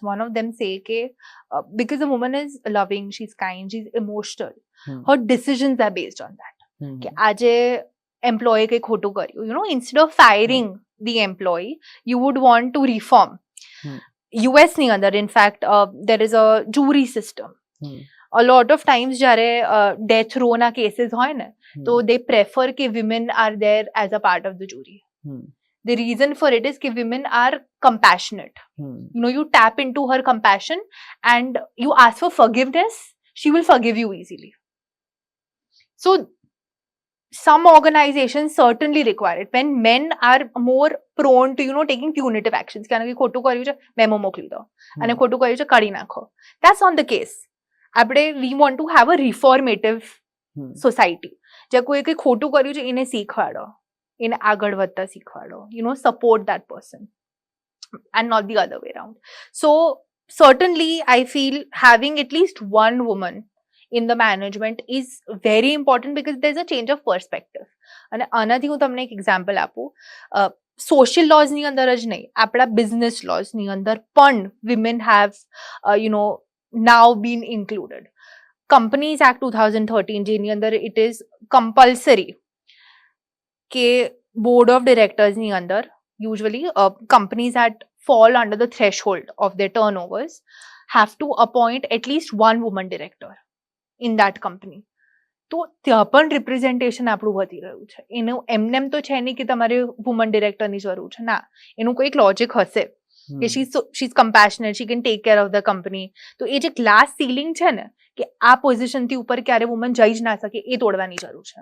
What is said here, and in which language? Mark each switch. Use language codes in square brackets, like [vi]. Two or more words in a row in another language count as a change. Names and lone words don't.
[en] One of them say ke because a woman is loving, she's kind, she's emotional, her decisions are based on that. [gu] કે આજે employee કઈ ખોટું કર્યું, [en] you know, instead of firing the employee, you would want to reform. US [gu] ની અંદર [en] in fact there is a jury system. A lot of times [gu] જ્યારે death row ના cases હોય ને, તો [en] they prefer કે women are there as a part of the jury. The reason for it is that women are compassionate. You know, you tap into her compassion and you ask for forgiveness, she will forgive you easily. So some organizations certainly require it. When men are more prone to, you know, taking punitive actions, [gu] કે ખોટું કર્યું છે મેમો મોકલી દો અને ખોટું કર્યું છે કાઢી નાખો, [en] that's not the case. આપણે we want to have a reformative society. [gu] જે કોઈ કંઈ ખોટું કર્યું છે એને શીખવાડો, એને આગળ વધતા શીખવાડો, [en] you know, support that person and not the other way around. So certainly I feel having at least one woman in the management is very important because there's a change of perspective. [gu] અને આનાથી હું તમને એક એક્ઝામ્પલ આપું. સોશિયલ લોઝની અંદર જ નહીં, આપણા બિઝનેસ લોઝની અંદર પણ [en] women have you know now been included. Companies Act 2013 [gu] જેની અંદર [en] it is compulsory કે board of directors [gu] ની અંદર [en] usually companies that fall under the threshold of their turnovers have to appoint at least one woman director in that company. [gu] તો ત્યાં પણ રિપ્રેઝન્ટેશન આપણું વધી રહ્યું છે. એનું એમનેમ તો છે નહીં કે તમારે [en] woman director [gu] જરૂર છે, ના, એનું કોઈક લોજિક હશે કે [en] she is compassionate, she can take care of the company. [gu] તો એ જે [en] glass ceiling [gu] છે ને કે આ પોઝિશનથી ઉપર ક્યારે વુમન જઈ જ ના શકે, એ તોડવાની જરૂર છે.